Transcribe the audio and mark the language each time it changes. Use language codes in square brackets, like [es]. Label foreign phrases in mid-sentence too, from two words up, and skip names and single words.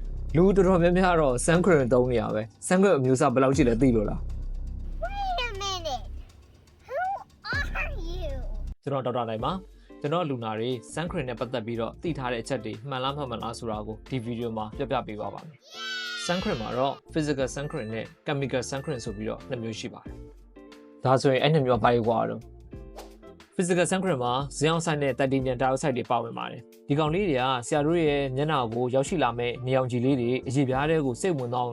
[my] လူတော်တော်များများတော့ sunscreen သုံးနေရပဲ sunscreen အမျိုးအစားဘယ်လောက်ရှိလဲသိလို့လား [en] Wait a minute. Who are you? [my] ကျွန်တော်ဒေါက်တာနိုင်ပါကျွန်တော်လူနာတွေ sunscreen နဲ့ပတ်သက်ပြီးတော့သိထားတဲ့အချက်တွေမှန်လားမှန်လားဆိုတာကိုဒီဗီဒီယိုမှာပြပြပေးပါမယ် sunscreen မှာတော့ [en] physical sunscreen [my] နဲ့ [en] chemical sunscreen [my] ဆိုပြီးတော့နှစ်မျိုးရှိပါတယ်ဒါဆိုရင်အဲ့နှစ်မျိုးဘာတွေကွာတော့ [en] physical sunscreen [my] မှာဇီအောင်ဆိုင်နဲ့ [en] titanium dioxide [my] တွေပါဝင်ပါတယ်ဒီကောင်လေးတွေကဆရာတို့ရဲ့မျက်နှာကိုရောက်ရှိလာမဲ့နေအောင်ကြည်လေးတွေအရေပြားတွေကိုစိတ်ဝင်သွားအောင်